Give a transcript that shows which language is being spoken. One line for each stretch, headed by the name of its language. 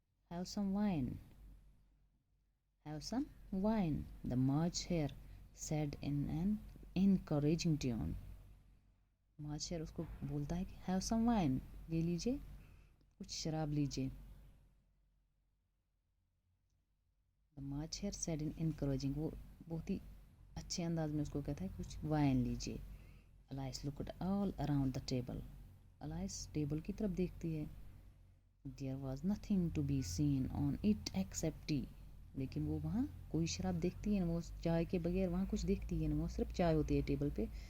English: Have some wine. Have some wine, the March Hare said in an encouraging tone.
Urdu: March Hare اس کو بولتا ہے کہ
English: have some wine,
Urdu: یہ لیجیے, کچھ شراب لیجیے.
English: The March Hare said in encouraging,
Urdu: وہ بہت ہی اچھے انداز میں اس کو کہتا ہے کچھ وائن لیجیے.
English: Elias looked all around the table.
Urdu: Elias table کی طرف دیکھتی ہے.
English: There was nothing to be seen on it except tea.
Urdu: لیکن وہ وہاں کوئی شراب دیکھتی ہے نا, وہ چائے کے بغیر وہاں کچھ دیکھتی ہے نا, وہ صرف چائے ہوتی ہے ٹیبل پہ.